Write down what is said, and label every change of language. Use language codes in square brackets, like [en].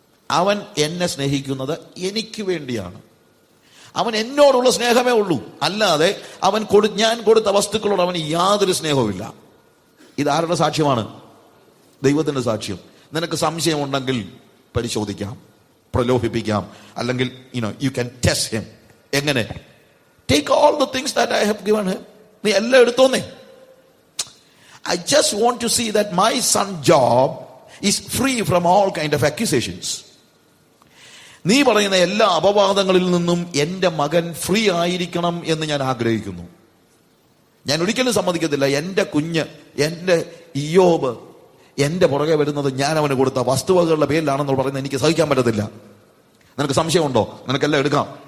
[ml] അവൻ എന്നെ സ്നേഹിക്കുന്നത് എനിക്ക് വേണ്ടിയാണ്. അവൻ എന്നോടുള്ള സ്നേഹമേ ഉള്ളൂ, അല്ലാതെ ഞാൻ കൊടുത്ത വസ്തുക്കളോട് അവന് യാതൊരു സ്നേഹവുമില്ല. ഇതാരുടെ സാക്ഷ്യമാണ്? ദൈവത്തിന്റെ സാക്ഷ്യം. നിനക്ക് സംശയമുണ്ടെങ്കിൽ പരിശോധിക്കാം, പ്രലോഭിപ്പിക്കാം, അല്ലെങ്കിൽ [en] you can test him. [ml] എങ്ങനെ? [en] Take all the things that I have given him. [ml] നീ എല്ലാം എടുത്തോന്നേ. [en] I just want to see that my son Job is free from all kind of accusations. [ml] നീ പറയുന്ന എല്ലാ അപവാദങ്ങളിൽ നിന്നും എന്റെ മകൻ ഫ്രീ ആയിരിക്കണം എന്ന് ഞാൻ ആഗ്രഹിക്കുന്നു. ഞാൻ ഒരിക്കലും സമ്മതിക്കത്തില്ല എന്റെ കുഞ്ഞ്, എന്റെ ഇയ്യോബ് എന്റെ പുറകെ വരുന്നത് ഞാൻ അവന് കൊടുത്ത വസ്തുവകകളുടെ പേരിലാണെന്ന് പറയുന്നത് എനിക്ക് സഹിക്കാൻ പറ്റത്തില്ല. നിനക്ക് സംശയമുണ്ടോ? നിനക്കെല്ലാം എടുക്കാം.